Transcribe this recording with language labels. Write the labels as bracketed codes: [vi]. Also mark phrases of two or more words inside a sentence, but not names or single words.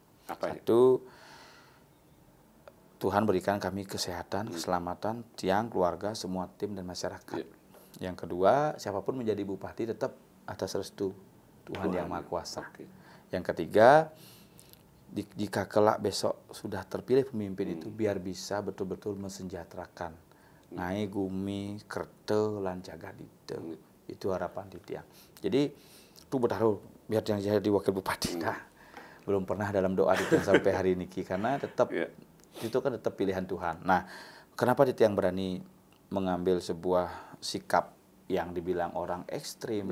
[id] Satu, Tuhan berikan kami kesehatan, keselamatan, tiang, keluarga, semua tim dan masyarakat. Yang kedua, siapapun menjadi bupati tetap atas restu Tuhan yang Maha Kuasa. Yang ketiga, jika kelak besok sudah terpilih pemimpin itu, biar bisa betul-betul mensejahterakan. [ban] Nai gumi, kerte, lan jagadite. [id] Itu harapan di tiang. Jadi, itu bertaruh biar yang jadi wakil bupati. Nah, belum pernah dalam doa di tiang sampai hari ini, karena tetap itu kan tetap pilihan Tuhan. Nah, kenapa di tiang berani mengambil sebuah sikap yang dibilang orang ekstrim?